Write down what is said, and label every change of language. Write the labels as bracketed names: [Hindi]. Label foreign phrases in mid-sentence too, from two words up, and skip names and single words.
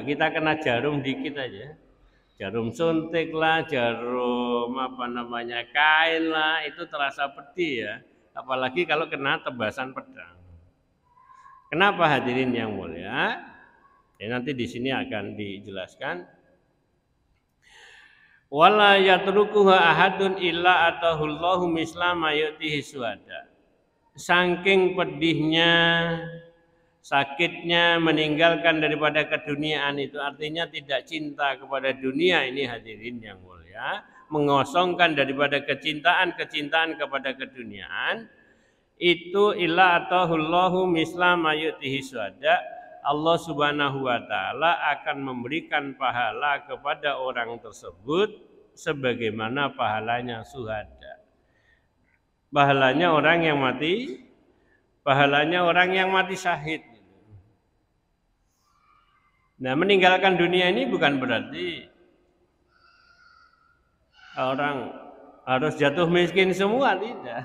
[Indonesian] Kita kena jarum dikit aja. Jarum suntik lah, jarum kain lah, itu terasa pedih ya. Apalagi kalau kena tebasan pedang. Kenapa hadirin yang mulia? Ya, nanti di sini akan dijelaskan. [Arabic] ولا يتركها أحد إلا آتاه الله مثل ما يعطيه الشهداء. [Indonesian] Saking pedihnya, sakitnya meninggalkan daripada keduniaan itu, artinya tidak cinta kepada dunia ini hadirin yang mulia, mengosongkan daripada kecintaan kepada keduniaan, itu [Arabic] إلا آتاه الله مثل ما يعطيه الشهداء. [Indonesian] Allah [Arabic] سبحانه وتعالى [Indonesian] akan memberikan pahala kepada orang tersebut sebagaimana pahalanya syuhada. Pahalanya orang yang mati, syahid. Nah, meninggalkan dunia ini bukan berarti orang harus jatuh miskin semua, tidak.